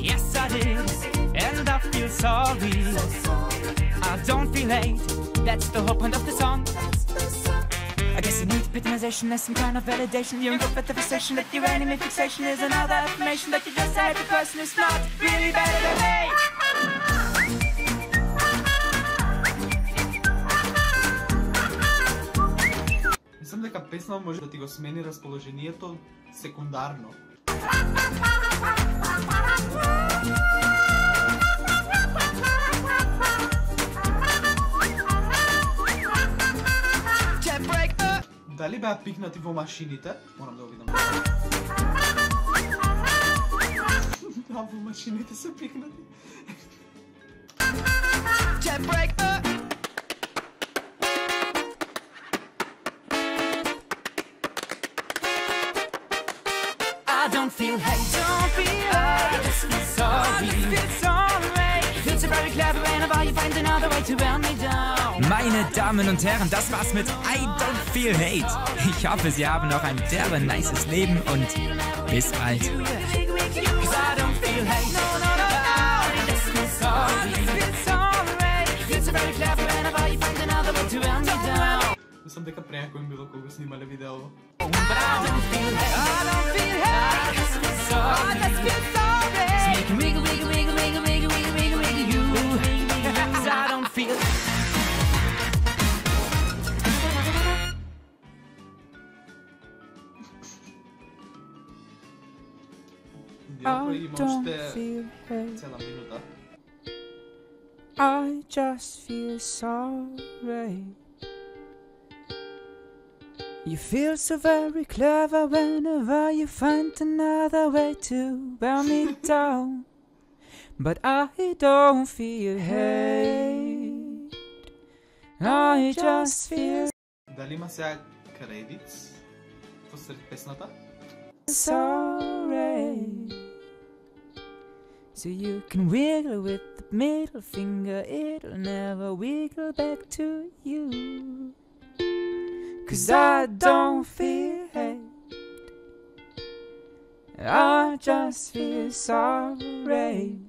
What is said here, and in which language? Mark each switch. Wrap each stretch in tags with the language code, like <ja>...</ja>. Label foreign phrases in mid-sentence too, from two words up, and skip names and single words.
<en>Yes I did, and I feel sorry. I don't feel hate, that's the whole point of the song. I guess you need victimization as some kind of validation. Your interpretation that your enemy fixation is another affirmation that you just said the person is not really better than me.</en> <mk>Мислам дека песна може да ти го смени расположението секундарно. Дали беа пикнати во машините? Морам да го видам. Да, во машините се пикнати.</mk> <en>I don't feel hate, don't feel hate, I just feel sorry. You feel so very clever whenever you find another way to wear me down.</en> <de>Meine Damen und Herren, das war's mit I Don't Feel Hate. Ich hoffe, Sie haben noch ein derbe nices Leben und bis bald.</de> <en>Cause I don't feel hate, no, no, no, no. I just feel sorry. You feel so very clever whenever you find another way</en> <mk>мислам дека преако им било кога снимале видео.</mk> <en>But I don't feel hate. I don't feel hate. I just feel sorry. I just feel sorry. So make me wiggle, wiggle, wiggle, wiggle, wiggle, wiggle, wiggle, wiggle, you. 'Cause I don't feel.</en> <mk>Дјако</mk> <en>I</en> <mk>има</mk> <en>don't</en> <mk>уште</mk> <en>feel hate.</en> <mk>цела минута.</mk> <en>I just feel sorry. You feel so very clever whenever you find another way to wear me down. But I don't feel hate. I just feel</en> <mk>Дали има сега кредитс посред песната?</mk> <en>sorry. So you can wiggle with the middle finger, it'll never wiggle back to you. 'Cause I don't feel hate. I just feel sorry.</en>